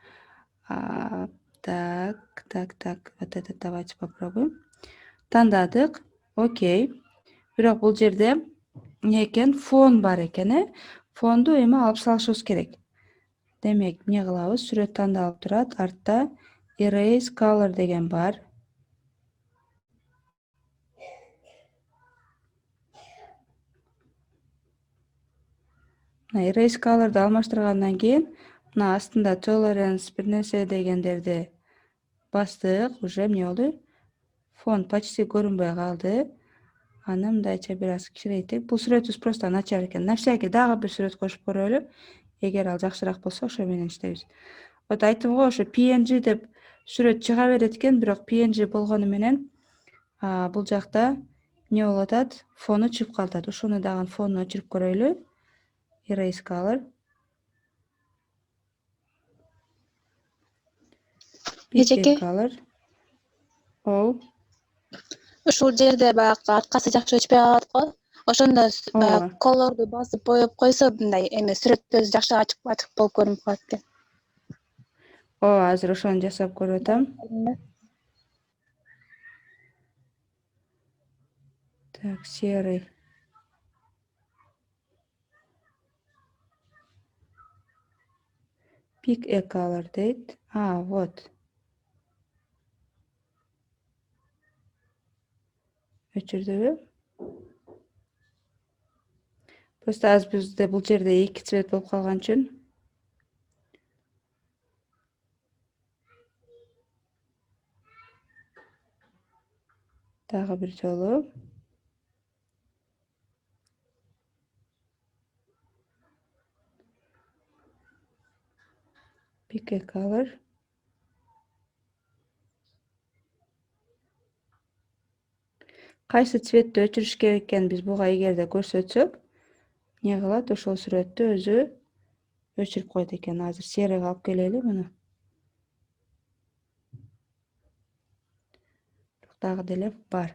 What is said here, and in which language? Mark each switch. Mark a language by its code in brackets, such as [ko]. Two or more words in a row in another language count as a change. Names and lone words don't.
[ru] Так. Вот это давайте попробуем. [ky] Тандадык. Окей. Бирок бул жерде эмне экен? Фон бар экен, Фонду эми алып салышыбыз керек. Демек, эмне кылабыз? Сүрөт тандалып турат. Артта [en] erase color [ky] деген бар. Мына [en] erase color'ду [ky] алмаштыргандан кийин, мына астында tolerance бир нерсе дегендерди бастык. Уже эмне болду? Фон почти көрүнбөй калды. Аны мындайча бир аз кичирейтип. Бул сүрөтүбүз просто начар экен. [ru] На всякий [ky] дагы бир сүрөт кошуп көрөлү. Эгер ал жакшыраак болсо, ошо менен иштейбиз. Вот айттым го, ошо PNG деп сүрөт чыга берет экен, бирок PNG болгону менен бул жакта эмне болуп атат? Фону чыгып калат. Ошону дагы фонун өчүрүп көрөйлү. [en] Erase color. [ky] Эжеке, [en] color. Ол. [ky] ушул жерде баягы арткасы жакшы өчпөй калат го. Ошондо Ооба. колорду басып боеп койсо, мындай эме сүрөттөрү жакшы ачык болуп көрүнүп калат экен. Ооба, азыр ошону жасап көрүп атам. [ru] Так, серый. [en] Pick a color дейт. Вот. Өчүрдүбү? [ky] Просто азыр бизде бул жерде 2 цвет болуп калган үчүн. Дагы бир жолу. [en] Pick a color. [ky] Кайсы цветти өчүрүш керек экенин биз буга эгерде көрсөтсөк, не кылат? Ошол сүрөттү өзү өчүрүп коет экен. Азыр серыйга алып келели муну. Дагы деле бар.